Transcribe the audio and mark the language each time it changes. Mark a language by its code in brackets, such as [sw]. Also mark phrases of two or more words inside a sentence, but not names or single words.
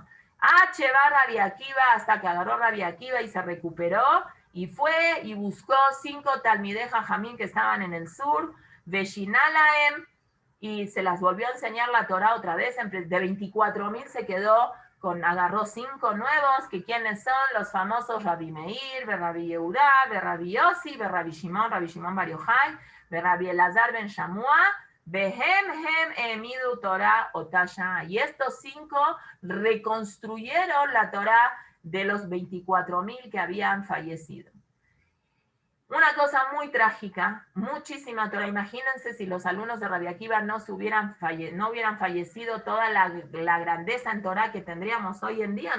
[es] Va Rabbi Akiva hasta que agarró Rabbi Akiva y se recuperó y fue y buscó 5 [he] תלמידי חכמים [es] que estaban en el sur, Veshinalaem, y se las volvió a enseñar la Torá otra vez, de 24.000 se quedó agarró 5 nuevos, que quiénes son los famosos Rabbi Meir, Rabbi Yehudá, Rabbi Yossi, Rabbi Shimon Bar Yochai, Rabbi Elazar ben Shamua, [he] בהם העמידו תורה אותה. [es] Y estos 5 reconstruyeron la Torá de los 24.000 que habían fallecido. Una cosa muy trágica, muchísima Torah. Imagínense si los alumnos de Rabbi Akiva no hubieran fallecido, toda la grandeza en Torah que tendríamos hoy en día.